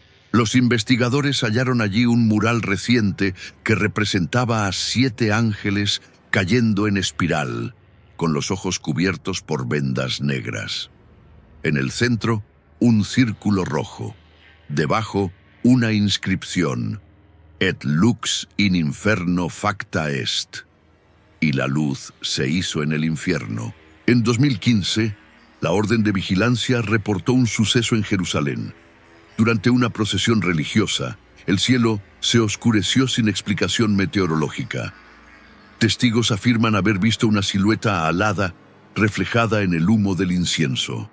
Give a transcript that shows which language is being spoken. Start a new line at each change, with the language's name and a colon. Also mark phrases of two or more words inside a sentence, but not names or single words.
Spanish: Los investigadores hallaron allí un mural reciente que representaba a 7 ángeles cayendo en espiral, con los ojos cubiertos por vendas negras. En el centro, un círculo rojo. Debajo, una inscripción:
Latin: «Et lux in inferno facta est».
Spanish: Y la luz se hizo en el infierno. En 2015, la Orden de Vigilancia reportó un suceso en Jerusalén. Durante una procesión religiosa, el cielo se oscureció sin explicación meteorológica. Testigos afirman haber visto una silueta alada reflejada en el humo del incienso.